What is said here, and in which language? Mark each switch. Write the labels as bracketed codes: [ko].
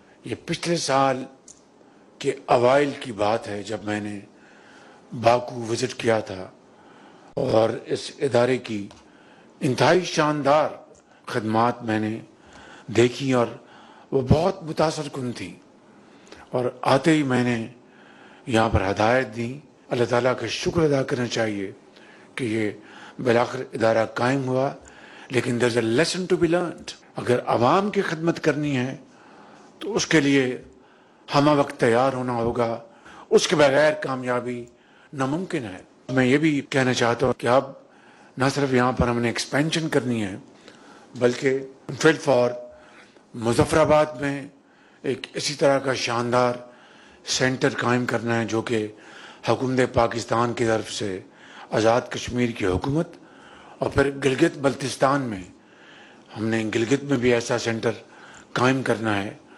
[ur] یہ پچھلے سال کے اوائل کی بات ہے جب میں نے باکو وزٹ کیا تھا اور اس ادارے کی انتہائی شاندار خدمات میں نے دیکھی اور وہ بہت متاثر کن تھی. اور آتے ہی میں نے یہاں پر ہدایت دی. اللہ تعالیٰ کا شکر ادا کرنا چاہیے کہ یہ بالآخر ادارہ قائم ہوا. لیکن [en] there is a lesson to be learned. [ur] اگر عوام کی خدمت کرنی ہے تو اس کے لیے ہمہ وقت تیار ہونا ہوگا. اس کے بغیر کامیابی ناممکن ہے. میں یہ بھی کہنا چاہتا ہوں کہ اب نہ صرف یہاں پر ہم نے ایکسپینشن کرنی ہے بلکہ فی الفور مظفر آباد میں ایک اسی طرح کا شاندار سینٹر قائم کرنا ہے جو کہ حکومت پاکستان کی طرف سے آزاد کشمیر کی حکومت، اور پھر گلگت بلتستان میں ہم نے گلگت میں بھی ایسا سینٹر قائم کرنا ہے.